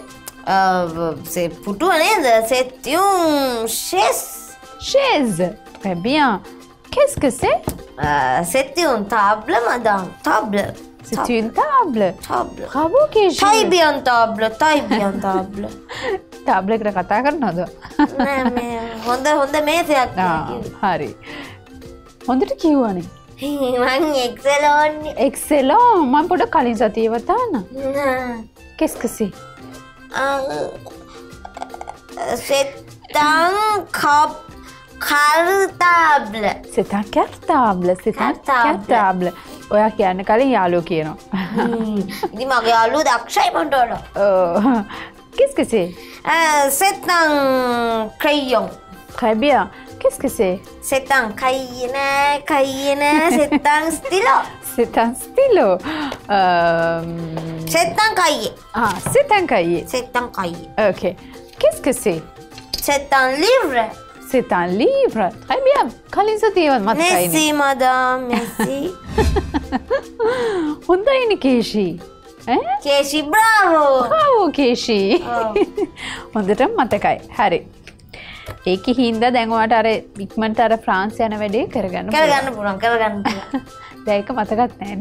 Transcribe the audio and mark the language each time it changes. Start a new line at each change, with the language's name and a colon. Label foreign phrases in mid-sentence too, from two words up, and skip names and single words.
French: C'est plutôt c'est une chaise. Chaise. Très bien. Qu'est-ce que c'est? C'est une table, madame. Table. C'est une table. Table. Bravo, Keshi. Très bien table.
Sinhala: Table එකට කතා කරනවද? නෑ මේ හොඳ මේසයක්. හරි. හොඳට කිව්වනේ. මං එක්සලෝන්නේ. Excellent. මම පොඩ්ඩක් කලින් සතියේ වතාන.
French: Qu'est-ce que c'est? C'est un cartable. C'est un cartable. C'est un cartable.
Sinhala: ඔයා කියන්න කලින් යාළුවෝ කියනවා. ඉතින් මගේ යාළුවෝ දක්ෂයි මට වඩා.
French: Qu'est-ce que c'est? C'est un crayon. Très bien. Qu'est-ce que c'est? C'est un cahier, c'est un stylo. C'est un stylo. C'est un cahier. Ah, c'est un cahier. C'est un cahier. Ok. Qu'est-ce que c'est? C'est un livre. C'est un livre. Très bien.
Sinhala: කලින් සතියවත් මතකයිනේ.
French: Merci, madame. Merci.
Sinhala: හොඳයිනේ කේෂි. ඈ?
French: Casey, bravo.
Sinhala: ආවෝ කේෂි. ඔව්. හොඳටම මතකයි. හරි. ඒකේ හින්දා දැන් ඔයාට අර ඉක්මනට අර ෆ්‍රාන්ස් යන වැඩේ කරගන්න කරගන්න පුළුවන්, කරගන්න පුළුවන්. දැන් ඒක මතකත් නැහැනේ.